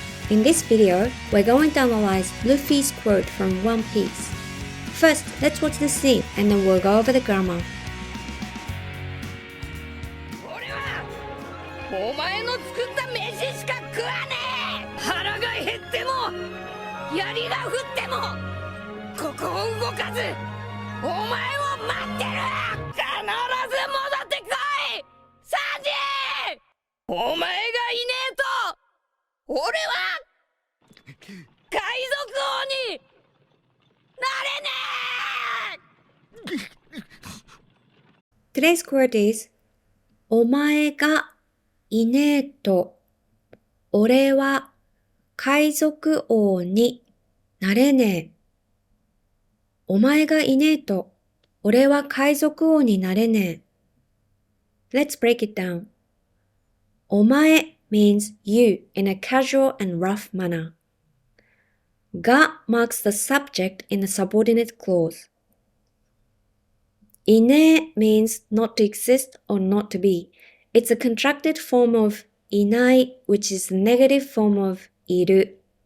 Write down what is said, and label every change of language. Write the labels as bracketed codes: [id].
[en] In this video, we're going to analyze Luffy's quote from One Piece. First, let's watch the scene and then we'll go over the grammar. [ja] 俺はお前の作った飯しか食わねえ。腹が減っても槍が降ってもここを動かずお前を待ってる。必ず戻ってこいサンジ。お前がいねえと俺は海賊王になれねえ。 [en] Today's quote is [ja] お前がいねえと俺は海賊王になれねえ。お前がいねえと俺は海賊王になれねえ。 [en] Let's break it down. お前 means you in a casual and rough manner. が marks the subject in a subordinate clause. いねえ means not to exist or not to be. It's a contracted form of いない which is the negative form of いる。